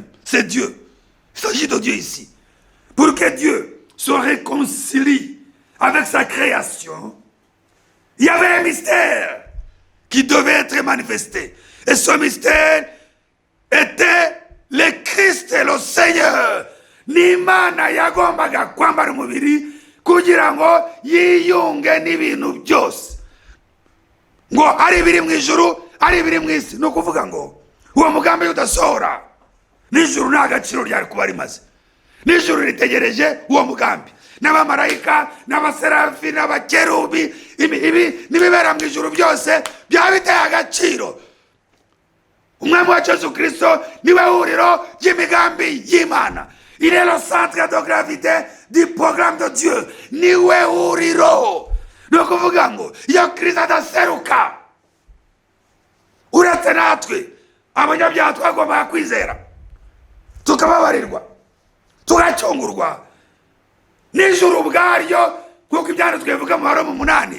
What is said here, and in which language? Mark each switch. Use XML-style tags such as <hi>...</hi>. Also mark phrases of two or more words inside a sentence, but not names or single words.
<fr>C'est Dieu. Il s'agit de Dieu ici. Pour que Dieu se réconcilie avec sa création, il y avait un mystère qui devait être manifesté. Et ce mystère était le Christ et le Seigneur.</fr> <rw>N'Imana yagombaga kwambara umubiri kugira ngo yiyunge n'ibintu byose, ngo ari biri mu ijuru, ari biri mu isi. No kuvuga ngo uwo mugambi udasohora, n'ijuru nta gaciro ryari kuba rimaze. N'ijuru ritegereje uwo mugambi, n'abamarayika, n'abaserafi, n'abakerubi, ibi n'ibibera mu ijuru byose byaba biteye agaciro. Umwami wa Yesu Kristo niwe huriro ry'imigambi y'Imana.</rw> <fr>Il est le centre de gravité du programme de Dieu.</fr> <rw>Niwe huriro. No kuvuga ngo iyo Kristo adaseruka, uretse natwe abanyabyaha twagombaga kwizera, tukababarirwa tugacungurwa n'ijuru ubwaryo, nk'uko ibyanditswe bivuga mu Baroma 8.</rw>